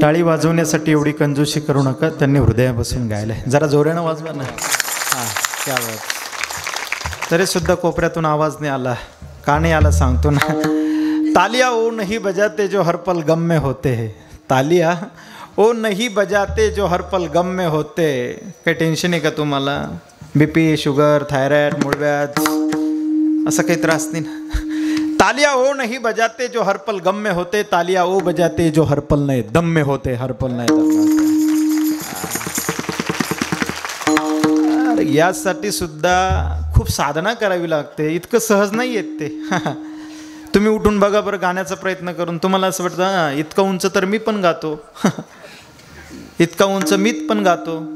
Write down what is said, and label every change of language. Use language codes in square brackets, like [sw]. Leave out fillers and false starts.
[mr] टाळी वाजवण्यासाठी एवढी कंजूशी करू नका. त्यांनी हृदयापासून गायलंय. जरा जोरानं वाजवा ना. हां, [hi] क्या बात. [mr] तरी सुद्धा कोपऱ्यातून आवाज नाही आला. का नाही आला सांगतो ना. [hi] तालिया ओ नहीं बजाते जो हर पल गम में होते हैं. तालिया ओ नहीं बजाते जो हर पल गम में होते. [mr] काही टेन्शन आहे का तुम्हाला? BP, शुगर, थायरॉइड, मूळव्याध असा काही त्रास नाही ना. [hi] तालिया ओ नहीं बजाते जो हर पल गम में होते. तालिया ओ बजाते जो हर पल नहीं दम में होते. हर पल नाही दम में होते. [mr] यासाठी सुद्धा खूप साधना करावी लागते. इतकं सहज नाही येत ते. तुम्ही उठून बघा बरं गाण्याचा प्रयत्न करून. तुम्हाला असं वाटतं इतका उंच तर मी पण गातो. इतका उंच मीच पण गातो.